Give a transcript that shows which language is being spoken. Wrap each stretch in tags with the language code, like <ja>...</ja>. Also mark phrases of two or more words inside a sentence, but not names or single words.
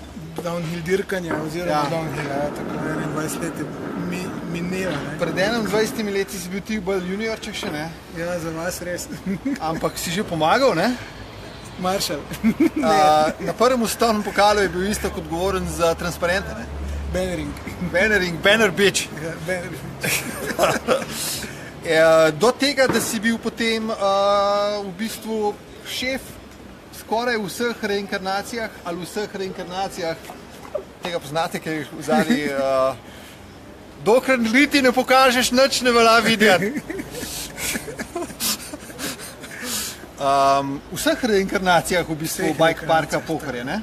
<sl>Downhill dirkanja oziroma downhilla, tako 21 let mineva, ne? Pred 21 leti si bil ti bolj juniorček še, ne? Ja, za vas res. Ampak si že pomagal, ne? Maršal. Na prvem ustavnem pokalu je bil Iztok odgovoren za transparente, ne?</sl> <en>Banner bitch. Ja, Banner bitch.</en> <sl>Do tega, da si bil potem v bistvu šef skoraj v vseh reinkarnacijah ali v vseh reinkarnacijah, tega poznate, ker v zadnji, dokler niti ne pokažeš, nič ne velja videti. V vseh reinkarnacijah v bistvu Bike Parka Pohorje, ne?</sl>